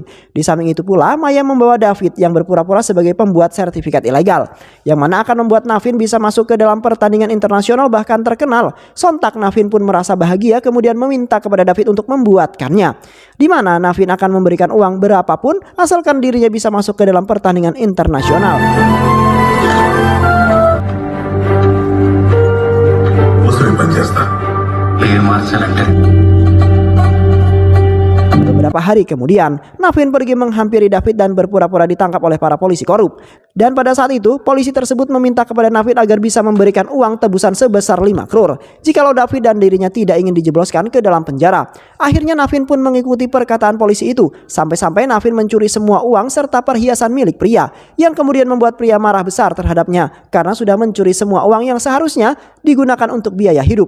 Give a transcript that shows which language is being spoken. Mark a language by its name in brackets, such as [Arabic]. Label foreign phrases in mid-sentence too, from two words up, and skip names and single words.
[Indonesian] Di samping itu pula Maya membawa David yang berpura-pura sebagai pembuat sertifikat ilegal, yang mana akan membuat Navin bisa masuk ke dalam pertandingan internasional bahkan terkenal. Sontak Navin pun merasa bahagia kemudian meminta kepada David untuk membuatkannya, di mana Navin akan memberikan uang berapapun asalkan dirinya bisa masuk ke dalam pertandingan internasional. [Telugu] పని చేస్తా. పేరు మార్చాలంటే [Indonesian] Beberapa beberapa hari kemudian, Navin pergi menghampiri David dan berpura-pura ditangkap oleh para polisi korup. Dan pada saat itu, polisi tersebut meminta kepada Navin agar bisa memberikan uang tebusan sebesar 5 crore jikalau David dan dirinya tidak ingin dijebloskan ke dalam penjara. Akhirnya Navin pun mengikuti perkataan polisi itu, sampai-sampai Navin mencuri semua uang serta perhiasan milik pria, yang kemudian membuat pria marah besar terhadapnya karena sudah mencuri semua uang yang seharusnya digunakan untuk biaya hidup.